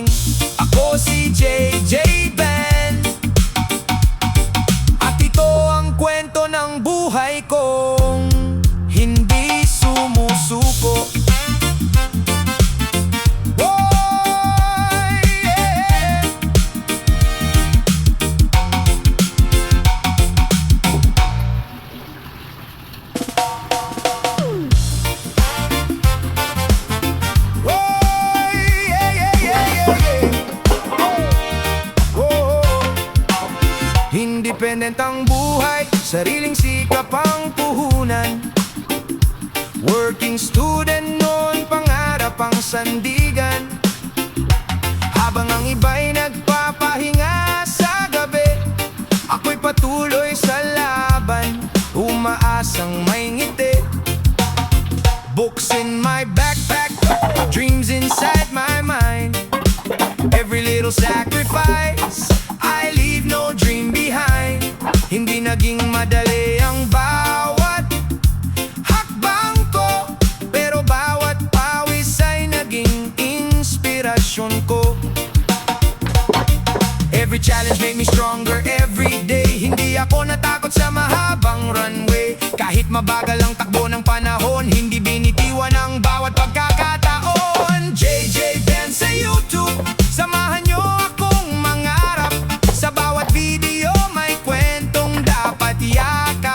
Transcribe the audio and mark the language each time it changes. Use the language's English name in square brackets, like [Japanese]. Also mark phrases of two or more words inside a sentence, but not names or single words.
[Filipino] Ako si JJ Ben, at ito ang kwento ng buhay kong hindi sumusuko. Oy, yeah. Oy, yeah, yeah, yeah, yeah, yeah. Oh. Independent ang buhay, sariling sikap ang puhunan. [English] Working student [Filipino] noon, pangarap ang sandigan. Habang ang iba'y nagpapahinga sa gabi, ako'y patuloy sa laban, umaasang may ngiti. [English] Books in my backpack, dreams inside my mind. Every little sacrifice, I leave no dream behind. [Filipino] Hindi naging madali ang bawat hakbang ko, pero bawat pawis ay naging inspirasyon ko. [English] Every challenge made me stronger every day. [Filipino] Hindi ako natakot sa mahabang runway. Kahit mabagal ang takbo ng panahon, hindi binitiwan ang bawat pagkakataon. JJ Ben sa YouTube, samahan nyo akong mangarap. Sa bawat video may kwentong dapat yakap.